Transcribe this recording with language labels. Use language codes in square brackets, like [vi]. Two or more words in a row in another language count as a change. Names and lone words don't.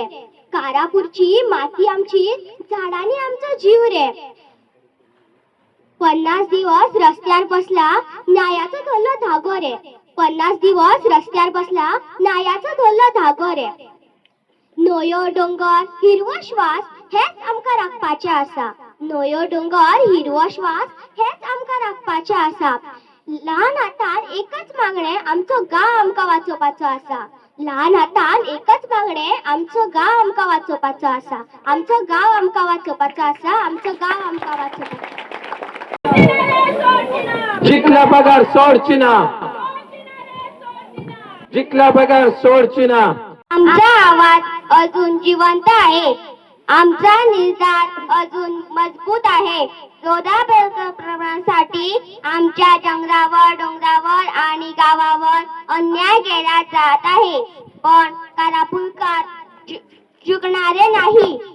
[mr] कारापूरची माती आमची, झाडांनी आमचा जीव रे. 50 दिवस रस्त्यावर बसला, न्यायाचा धरला धागो रे. 50 दिवस रस्त्यावर बसला, न्यायाचा धरला धागो रे. [kok] नोयो डोंगर हिरवो श्वास हेच आमकां राखपाचें आसा. नोयो डोंगर हिरवो श्वास हेच आमकां राखपाचें आसा. ल्हान हातान एकच मागणें, आमचो गांव आमकां वाचोवपाचो आसा. ल्हान हातान एकच मागणें, आमचो गांव आमकां वाचोवपाचो आसा. आमचो गांव आमकां वाचोवपाचो आसा. आमचो गांव आमकां वाचोवपाचो. जिंकला पगार सोडची ना, जिंकला पगार सोडची ना. [mr] आमचा आवाज अजून जिवंत आहे. आमचा निर्धार अजून मजबूत आहे. लोधा प्रकल्पासाठी आमच्या जंगलावर, डोंगरावर आणि गावावर अन्याय केला जात आहे, पण कारापूरकर झुकणारे नाही.